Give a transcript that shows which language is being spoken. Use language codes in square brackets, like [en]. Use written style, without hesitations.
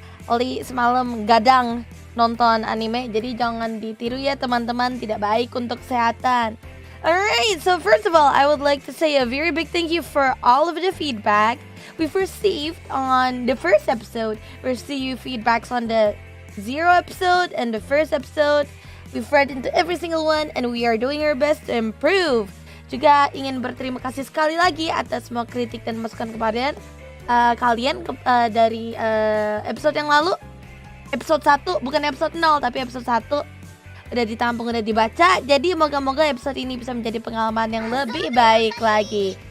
[id] Ollie semalam gadang nonton anime, jadi jangan ditiru ya teman-teman, tidak baik untuk kesehatan. [en] Alright, so first of all, I would like to say a very big thank you for all of the feedback we've received on the first episode. We received feedbacks on the 0 episode and the first episode. We've read into every single one and we are doing our best to improve. [id] Juga ingin berterima kasih sekali lagi atas semua kritik dan masukan kalian dari episode yang lalu. Episode 1, bukan episode 0 tapi episode 1 udah ditampung, udah dibaca. Jadi moga-moga episode ini bisa menjadi pengalaman yang lebih baik lagi.